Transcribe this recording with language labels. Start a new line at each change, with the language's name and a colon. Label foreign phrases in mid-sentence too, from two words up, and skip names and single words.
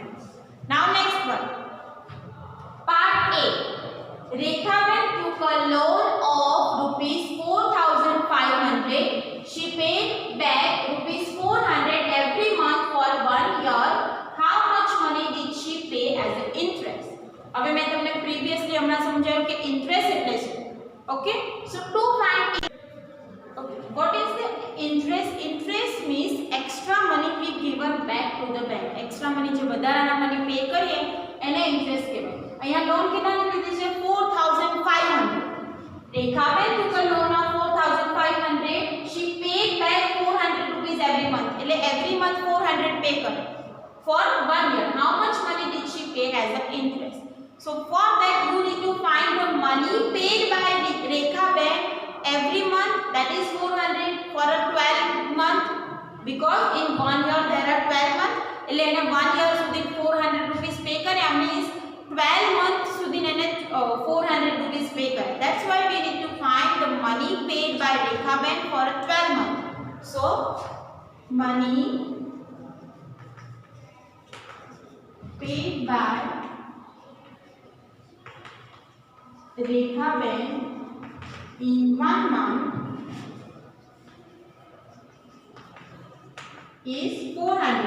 English: Now next one, part A. Rekhaben took a loan of rupees 4500. She paid back rupees 400 every month for 1 year. How much money did she pay as an interest?
Gujarati: હવે મેં તમને પ્રીવિયસલી હમણાં સમજાવ્યું કે ઇન્ટરેસ્ટ એટલે શું.
English: okay, so to find what is the interest? Interest means extra money we given back to the bank. Extra money
Gujarati: જે વધારાના
English: money pay
Gujarati: કરીએ એને interest કહેવાય. અહીંયા લોન કેટલાની લીધી છે 4500.
English: રેખાબેન took a loan of 4500. She paid back 400 rupees every month.
Gujarati: એટલે
English: every month 400 pay
Gujarati: કરે
English: for 1 year. How much money did she pay as an interest? So for that you need to find the money paid by Rekhaben every month, that is 400 for a 12 month, because in 1 year there are 12 months.
Gujarati: એટલે એને 1 year સુધી
English: 400 rupees pay
Gujarati: કર્યા
English: means 12 months
Gujarati: સુધી એને
English: 400 rupees pay
Gujarati: કરે.
English: That's why we need to find the money paid by Rekhaben for a 12 month. So money paid by Rekhaben in 1 month is 400.